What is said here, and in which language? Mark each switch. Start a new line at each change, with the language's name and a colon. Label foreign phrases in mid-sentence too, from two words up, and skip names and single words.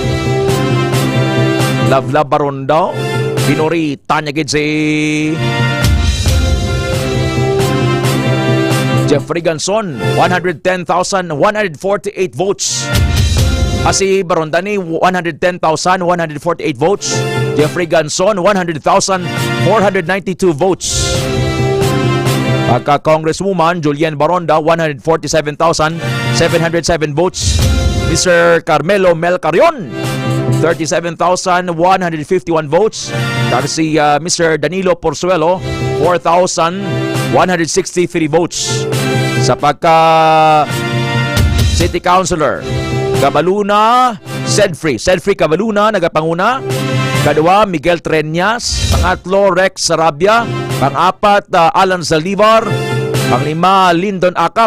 Hiligaynon: Lavla Barondo pinurita niya gid si Jeffrey Ganson 110,148 votes. Si Barondani 110,148 votes. Jeffrey Ganson 100,492 votes. Congresswoman Julian Baronda 147,707 votes. Mr. Carmelo Mel Carion 37,151 votes. Tapos si Mr. Danilo Porzuelo 4,163 votes. Sa pagka
English: City Councilor
Hiligaynon: Cabaluna Sedfree Cabaluna nagapanguna. Kadua Miguel Treñas. Pangatlo Rex Sarabia. Pang-apat Alan Zalivar. Pang-lima Lyndon Acap.